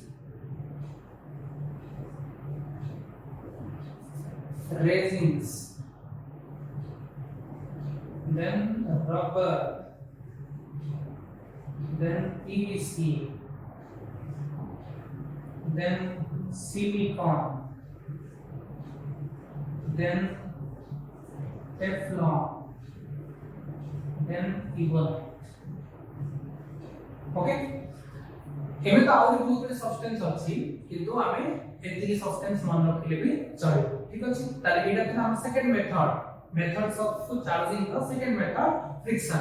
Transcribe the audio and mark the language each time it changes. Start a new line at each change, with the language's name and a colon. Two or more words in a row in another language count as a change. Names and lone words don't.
English: resins, then rubber, then PVC, then silicone, then Teflon, then Evolut.
Odia: Okay, ଏବେ ତ ଆହୁରି ବହୁତ ଗୁଡେ ସବଷ୍ଟାନ୍ସ ଅଛି କିନ୍ତୁ ଆମେ ଏତିକି ସବଷ୍ଟାନ୍ସ ମନେ ରଖିଲେ ବି ଚଳିବ। ଠିକ ଅଛି, ତାହେଲେ ଏଇଟା ଥିଲା ଆମ
English: second methods of charging the second method friction.